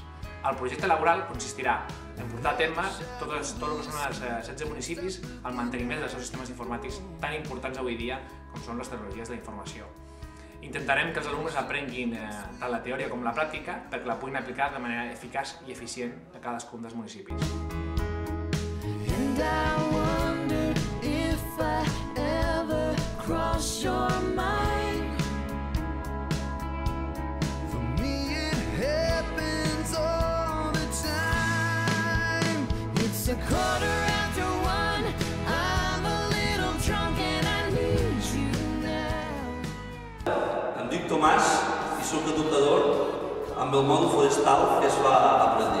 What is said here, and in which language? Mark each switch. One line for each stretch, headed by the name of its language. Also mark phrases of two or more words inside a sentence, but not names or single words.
Catalan: El projecte laboral consistirà en portar a terme tot el que són els 16 municipis el manteniment dels seus sistemes informàtics tan importants avui dia com són les tecnologies de la informació. Intentarem que els alumnes aprenguin tant la teoria com la pràctica perquè la puguin aplicar de manera eficaç i eficient a cadascun dels municipis.
English: And I wonder if I ever cross your mind. For me it happens all the time. It's 1:15, I'm a little drunk and I need you now.
Catalan: Em dic Tomàs i soc educador amb el mòdul forestal que es va aprendre.